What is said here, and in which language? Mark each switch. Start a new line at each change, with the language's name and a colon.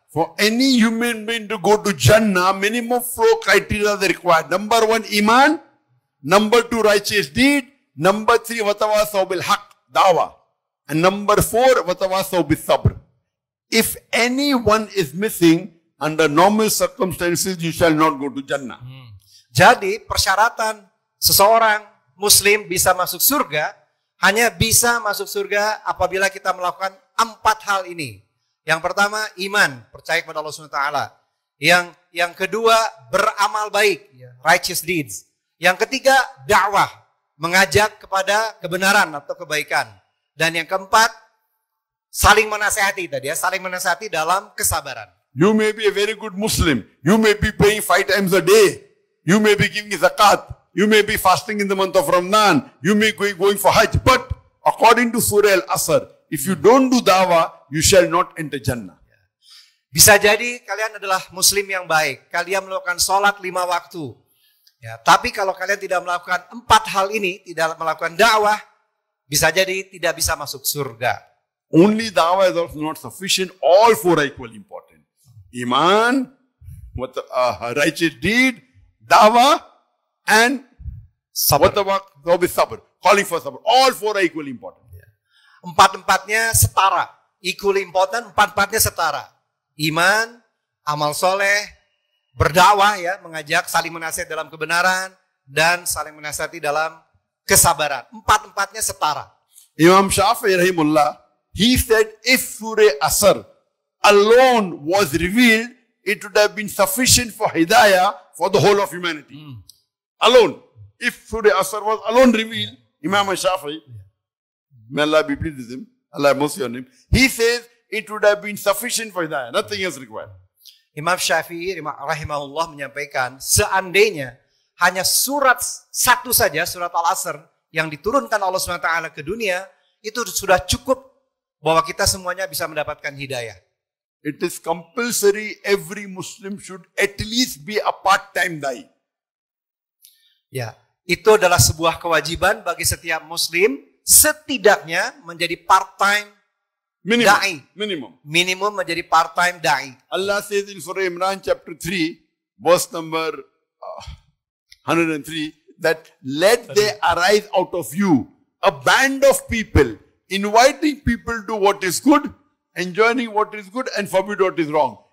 English: For any human being to go to Jannah, minimum 4 criteria are required. Number 1, iman. Number 2, righteous deed. Number 3, watawasaw bil haqq, dawah. And number 4, watawasaw bis sabr. If anyone is missing, under normal circumstances, you shall not go to Jannah.
Indonesian: Jadi persyaratan seseorang Muslim bisa masuk surga hanya bisa masuk surga apabila kita melakukan 4 hal ini. Yang pertama iman, percaya kepada Allah SWT. Yang kedua beramal baik,
English: righteous deeds.
Indonesian: Yang ketiga dakwah, mengajak kepada kebenaran atau kebaikan. Dan yang keempat saling menasehati tadi ya, saling menasehati dalam kesabaran.
English: You may be a very good Muslim. You may be praying 5 times a day. You may be giving zakat. You may be fasting in the month of Ramadan. You may be going for Hajj. But according to Surah Al-Asr, if you don't do dawah, you shall not enter Jannah.
Indonesian: Bisa jadi kalian adalah Muslim yang baik. Kalian melakukan sholat 5 waktu. Ya, tapi kalau kalian tidak melakukan 4 hal ini, tidak melakukan dakwah, bisa jadi tidak bisa masuk surga.
English: Only dawah is also not sufficient. All 4 are equally important. Iman, righteous deed, dawah, and sabr. Calling for sabr. All 4 are equally important.
Indonesian: 4-4-nya setara.
English: Equally important,
Indonesian: 4-4-nya setara. Iman, amal soleh, berdakwah ya, mengajak saling menasihati dalam kebenaran, dan saling menasihati dalam kesabaran. Empat-empatnya setara.
English: Imam Shafi'i rahimullah, he said if Surah Asr alone was revealed, it would have been sufficient for hidayah for the whole of humanity. Alone. If Surah Asr was alone revealed, Imam Shafi'i, may Allah be pleased with him, Allah have mercy on him, he says it would have been sufficient for hidayah. Nothing else required.
Indonesian: Imam Syafi'i rahimahullah menyampaikan, seandainya hanya surat satu saja, surat Al-Asr, yang diturunkan Allah SWT ke dunia, itu sudah cukup bahwa kita semuanya bisa mendapatkan hidayah.
English: It is compulsory every Muslim should at least be a part-time da'i.
Indonesian: Ya, itu adalah sebuah kewajiban bagi setiap Muslim, setidaknya menjadi part-time da'i. Minimum menjadi part-time da'i.
English: Allah says in Surah Imran chapter 3, verse number 103, that let there arise out of you a band of people, inviting people to what is good, enjoining what is good, and forbid what is wrong.